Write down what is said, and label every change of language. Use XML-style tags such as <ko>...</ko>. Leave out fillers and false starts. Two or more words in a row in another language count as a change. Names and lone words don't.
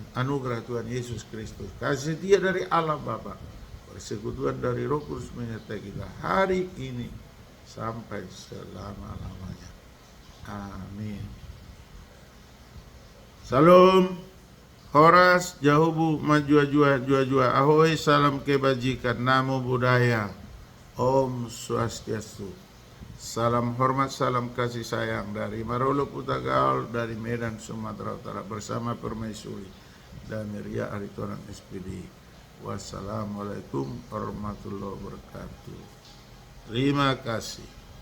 <id>Anugerah Tuhan Yesus Kristus, kasih setia dari Allah Bapa, persekutuan dari Roh Kudus menyertai kita hari ini sampai selama-lamanya. Amin. Salam. Horas, Jahubu, Majua, Jua, Ahoy, salam kebajikan, namo budaya,</id> <sa>ॐ स्वस्त्यस्तु.</sa> <id>Salam hormat, salam kasih sayang dari Marolo Putagaul, dari Medan, Sumatera Utara, bersama Permaisuri dan Ria Aritonang SPD.</id> <ar>والسلام عليكم ورحمة الله وبركاته.</ar> <id>Terima kasih.</id>